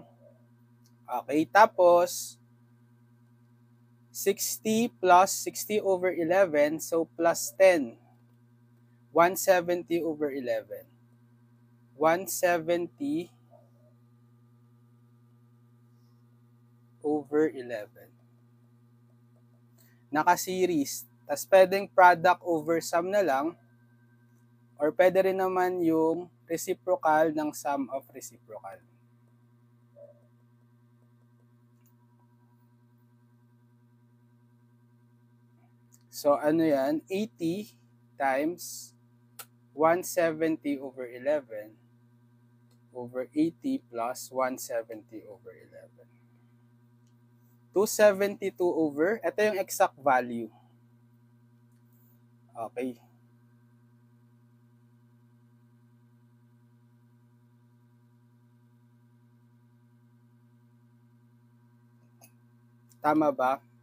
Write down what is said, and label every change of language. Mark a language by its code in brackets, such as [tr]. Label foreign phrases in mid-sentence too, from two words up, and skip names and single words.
[en] Okay, tapos 60 plus 60 over 11, so plus 10. 170 over 11. 170 over 11. [tl] Naka-series. Tapos pwedeng [en] product over sum [tl] na lang. Or pwede rin naman yung reciprocal ng [en] sum of reciprocal. [tl] So, ano yan? [en] 80 times 170 over 11 over 80 plus 170 over 11. 272 over, [tl] ito yung [en] exact value. [tl] Okay. Tama ba?